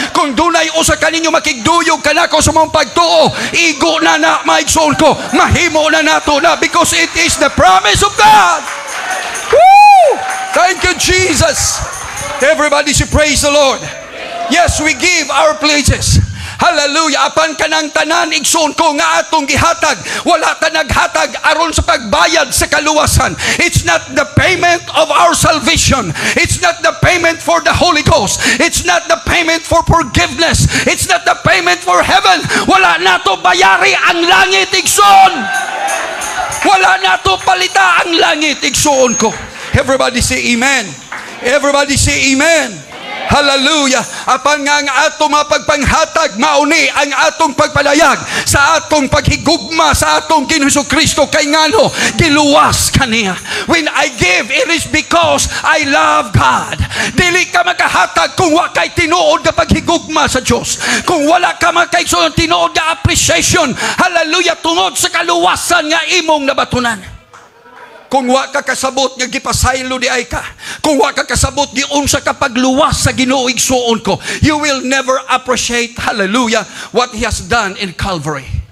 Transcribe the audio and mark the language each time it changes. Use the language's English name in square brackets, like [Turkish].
[Cebuano] Kung dunay usa kaninyo makigduyog kanako sa mong pagtuo, igo na maigsoon ko, mahimo na nato na, [English] because it is the promise of God. [Cebuano] Woo! [English] Thank you, Jesus. Everybody should praise the Lord. Yes, we give our pledges. Hallelujah. [Cebuano] Apan kanang tanan igsoon ko nga atong gihatag, wala ta naghatag aron sa pagbayad sa kaluwasan. [English] It's not the payment of our salvation. It's not the payment for the Holy Ghost. It's not the payment for forgiveness. It's not the payment for heaven. [Cebuano] Wala nato bayari ang langit, igsoon. Wala nato palita ang langit, igsoon ko. [English] Everybody say amen. Everybody say amen. [Cebuano] Hallelujah. Apan nga ang atong mapagpanghatag, mauni ang atong pagpalayag sa atong paghigugma sa atong Ginoong Kristo kay ngano giluwas kaniya. [English] When I give, it is because I love God. [Cebuano] Dili ka makahatag kung wa kay tinuod nga paghigugma sa Dios. Kung wala ka makaigsoon tinuod nga appreciation, hallelujah, tungod sa kaluwasan nga imong nabatunan. Kung wa ka kasabot nga gipasaylo di ay ka, kung wa ka kasabot di unsa ka pagluwas sa Ginoo igsuon ko, [English] you will never appreciate, hallelujah, what He has done in Calvary.